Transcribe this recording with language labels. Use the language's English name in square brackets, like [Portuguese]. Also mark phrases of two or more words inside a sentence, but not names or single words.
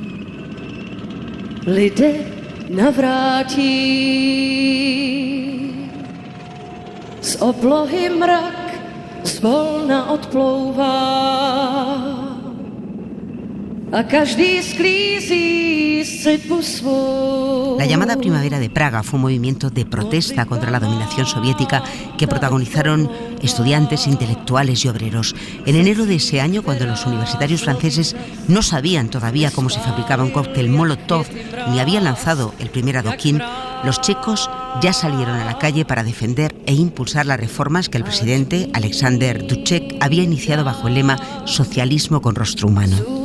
[Czech] Lidé navrátí. Z oblohy mrak zvolna odplouvá a každý sklízí sytvu svou. [Spanish] La llamada Primavera de Praga fue un movimiento de protesta contra la dominación soviética que protagonizaron estudiantes, intelectuales y obreros. En enero de ese año, cuando los universitarios franceses no sabían todavía cómo se fabricaba un cóctel Molotov ni habían lanzado el primer adoquín, los checos ya salieron a la calle para defender e impulsar las reformas que el presidente Alexander Dubček había iniciado bajo el lema Socialismo con rostro humano.